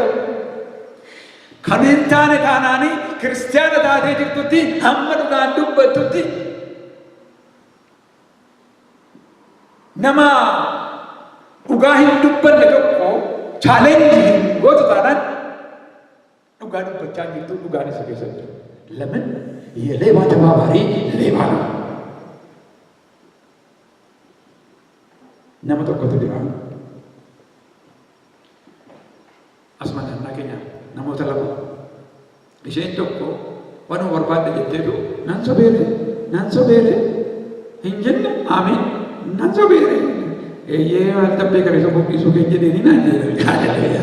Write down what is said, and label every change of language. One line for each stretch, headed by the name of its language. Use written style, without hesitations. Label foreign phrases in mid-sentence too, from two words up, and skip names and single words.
Oromo: Kan hin taane taanaanii kiristaana taatee jirtutti hamma dhugaan dubbattutti nama dhugaa hin dubbanne tokko chaalenjii hin gootu taanaan dhugaa dubbachaa jirtu dhugaan isa keessa jiru.
Amharic: Lemin የሌባ ተባባሪ ሌባ ነው።
Oromo: nama tokkotu jira. Asuma naannaa keenya namoota lama. Isheen tokko waan barbaadde jetteetu nan sobeere hin jenne amiin nan sobeere eeyyee waan tabbee gara isa buqqisuu keenya jedheenii naan jedhe.